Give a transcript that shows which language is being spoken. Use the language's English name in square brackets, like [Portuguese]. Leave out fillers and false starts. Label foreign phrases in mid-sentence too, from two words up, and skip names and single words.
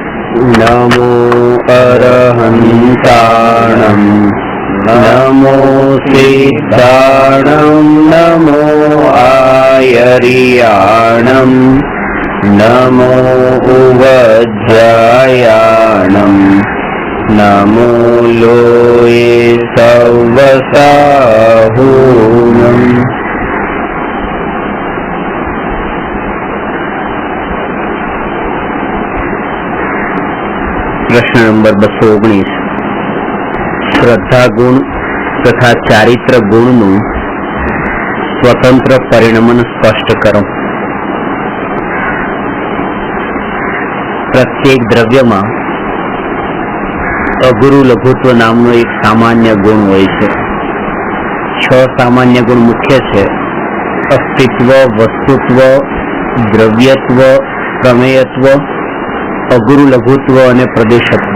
[Prakrit languages] नमो अरहन्ताणं नमो सिद्धाणं नमो आयर्याणं नमो उवज्रायाणं नमो लोये सवसाहूनम्। [Gujarati] પ્રશ્ન નંબર 219 શ્રદ્ધા ગુણ તથા ચારિત્ર गुणનું સ્વતંત્ર પરિણમન સ્પષ્ટ કરો। પ્રત્યેક દ્રવ્યમાં અગુરુ લઘુત્વ નામનો એક સામાન્ય ગુણ હોય છે। 6 સામાન્ય ગુણ મુખ્ય છે: અસ્તિત્વ, વસ્તુત્વ, દ્રવ્યત્વ, પ્રમેયત્વ, અગુરુ લઘુત્વ અને પ્રદેશત્વ।